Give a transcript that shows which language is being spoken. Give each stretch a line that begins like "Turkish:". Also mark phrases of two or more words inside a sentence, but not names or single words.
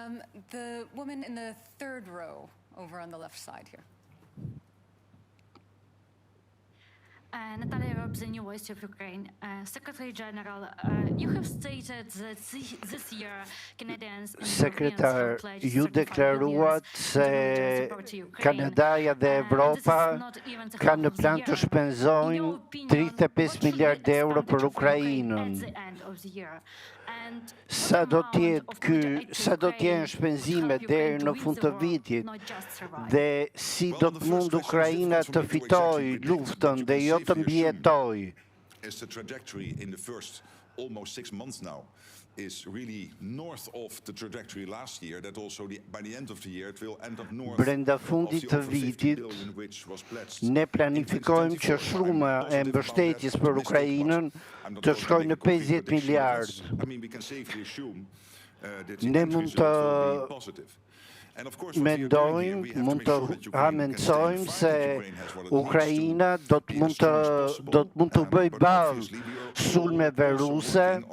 English: The woman in the third row over on the left side here. Natalia, representing Voice of Ukraine. Secretary General, you have stated that this year Canadians and
Albanian: Sekretar, ju deklaruat se Kanadaja dhe Evropa kanë në plan të shpenzojnë 35 miliard euro për Ukrainën. Sa do t'jenë shpenzimet deri në fund të vitit dhe si do të mund Ukraina të fitojë luftën dhe jo të mbijetojë.
English: Is the trajectory in the first almost 6 months now is really north of the trajectory last year, that also by the end of the year it will end up north
Albanian: Brenda fundit të vitit, ne planifikojmë që shuma e mbështetjes për Ukrainën të shkojë në 50 miliard. Ne mund të mendojmë, mund të mençojmë se Ukraina do të mund të bëjë ballë sulmeve ruse